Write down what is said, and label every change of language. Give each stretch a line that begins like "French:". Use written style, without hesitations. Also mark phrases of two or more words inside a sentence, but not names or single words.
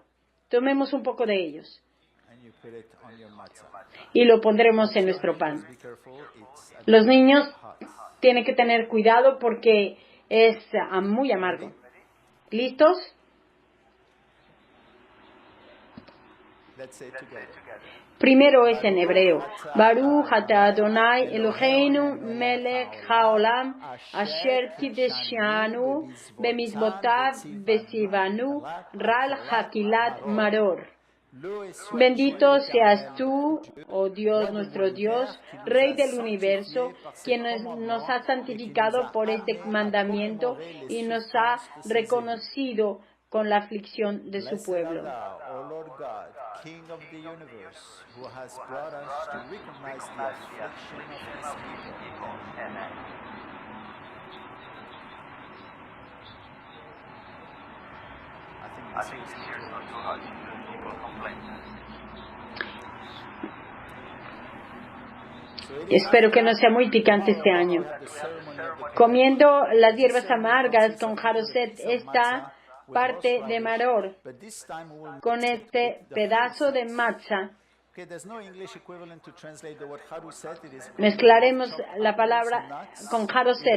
Spanish: Tomemos un poco de ellos y lo pondremos en nuestro pan. Los niños tienen que tener cuidado porque es muy amargo. ¿Listos? Primero es en hebreo.
Hebrew: ברוך אתה אדוני אלוהינו מלך העולם אשר קדשנו במצוותיו וציוונו על אכילת מרור.
Spanish: Bendito seas tú, oh Dios, nuestro Dios, Rey del universo, quien nos ha santificado por este mandamiento y nos ha reconocido con la aflicción de su pueblo.
English: King of the universe, who has brought us to recognize the affliction of his people. Amen. I think this year is not too hard. People complain.
Spanish: Espero que no sea muy picante este año. Comiendo las hierbas amargas con Jaroset, esta parte de maror, con este pedazo de matza Mezclaremos la palabra con Haroset.